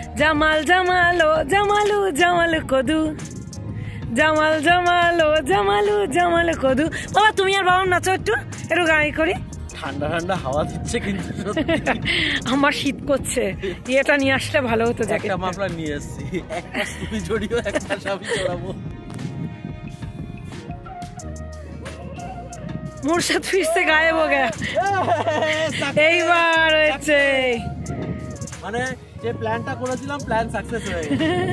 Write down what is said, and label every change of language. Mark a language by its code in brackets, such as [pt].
[bn] জামাল জামাল ও জামালু জামাল কদু, জামাল জামাল ও জামালু জামাল কদু। বাবা তুমি আর বাবা নাচো একটু, একটু গাড়ি করি। ঠান্ডা ঠান্ডা হাওয়া দিচ্ছে কিন্তু আমার শীত করছে, এটা নিয়ে আসলে ভালো হতো। একটা মাফলার নিয়ে এসেছি, একটা তুমি জড়িও, একটা আমি জড়াবো। [hi] मुर्शद फिर से गायब हो गया। [bn] এইবার হয়েছে, মানে যে প্ল্যানটা করেছিলাম, প্ল্যান সাকসেস হয়ে গেছে।